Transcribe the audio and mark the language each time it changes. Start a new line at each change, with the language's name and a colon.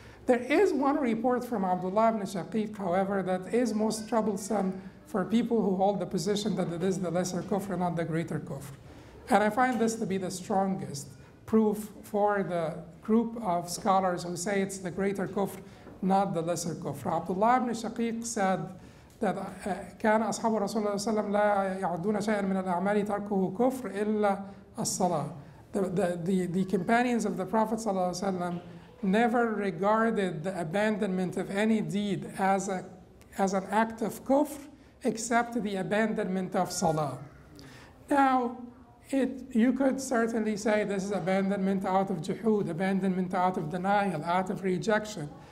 English: There is one report from Abdullah ibn Shaqiq, however, that is most troublesome for people who hold the position that it is the lesser kufr, not the greater kufr. And I find this to be the strongest proof for the group of scholars who say it's the greater kufr, not the lesser kufr.
Arabic: Abdullah ibn Shaqiq
English: said that
Arabic: كان أصحاب رسول الله صلى الله عليه وسلم لا يعدون شيئا من الأعمال تركه كفر إلا الصلاة.
English: The companions of the Prophet
Arabic: صلى الله عليه وسلم
English: never regarded the abandonment of any deed as an act of kufr, except the abandonment of salah. Now, you could certainly say this is abandonment out of juhud, abandonment out of denial, out of rejection.